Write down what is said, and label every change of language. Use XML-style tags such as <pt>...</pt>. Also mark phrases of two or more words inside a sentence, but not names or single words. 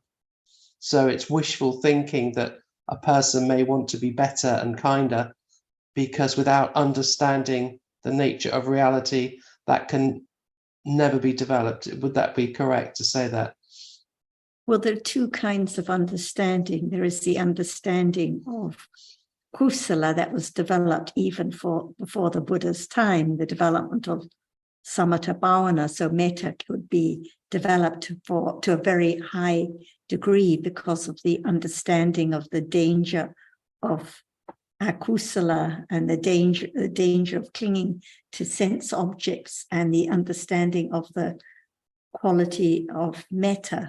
<en>So it's wishful thinking that a person may want to be better and kinder, because without understanding the nature of reality, that can never be developed. Would that be correct to say that? Well, there are two kinds of understanding. There is the understanding of kusala that was developed even before the Buddha's time, the development of</en> <pi>samatha bhavana.</pi> <en>So metta could be developed to a very high degree because of the understanding of the danger of akusala and the danger of clinging to sense objects, and the understanding of the quality of metta.</en>